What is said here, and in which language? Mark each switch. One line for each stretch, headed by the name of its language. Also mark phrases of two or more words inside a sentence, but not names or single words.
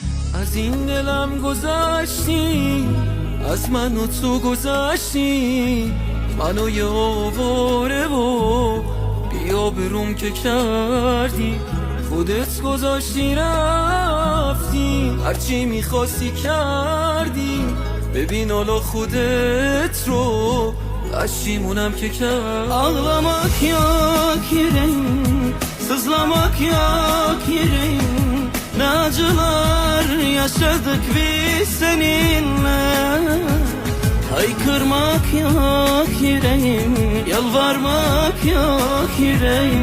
Persian: از این دلم گذشتی، از من و تو گذشتی، منو یه آواره و بیا بروم که کردی. خودت گذاشتی رفتی، هرچی میخواستی کردی. ببین حالا خودت رو، پشیمونم که کرد.
Turkish: Ağlamak yok yüreğim, sızlamak yok yüreğim. Ne acılar yaşadık biz seninle. Haykırmak yok yüreğim, yalvarmak yok yüreğim.